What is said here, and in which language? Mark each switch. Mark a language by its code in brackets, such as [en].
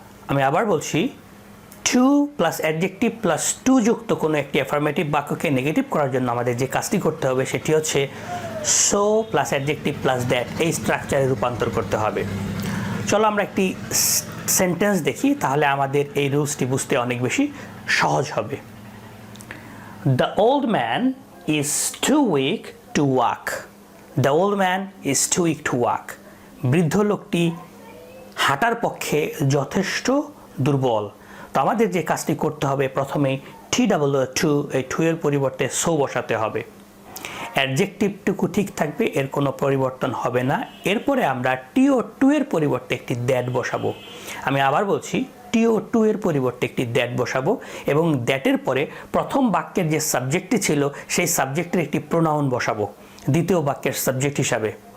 [bn] আমি আবার বলছি, two plus adjective plus two যুক্ত কোনো একটি অ্যাফার্মেটিভ বাক্যকে নেগেটিভ করার জন্য আমাদের যে কাজটি করতে হবে সেটি হচ্ছে so plus adjective plus that এই স্ট্রাকচারে রূপান্তর করতে হবে। চলো আমরা একটি সেন্টেন্স দেখি, তাহলে আমাদের এই রুলসটি বুঝতে অনেক বেশি সহজ হবে। [en] The old man is too weak to walk. The old man is too weak to walk. [bn] বৃদ্ধ লোকটি হাঁটার পক্ষে যথেষ্ট দুর্বল। তো আমাদের যে কাজটি করতে হবে, প্রথমে টু এই টু এর পরিবর্তে সো বসাতে হবে। অ্যাডজেক্টিভটুকু ঠিক থাকবে, এর কোনো পরিবর্তন হবে না। এরপরে আমরা টু এর পরিবর্তে একটি দ্যাট বসাবো। আমি আবার বলছি, টু এর পরিবর্তে একটি দ্যাট বসাবো এবং দ্যাটের পরে প্রথম বাক্যের যে সাবজেক্টটি ছিল সেই সাবজেক্টের একটি প্রোনাউন বসাবো দ্বিতীয় বাক্যের সাবজেক্ট হিসাবে।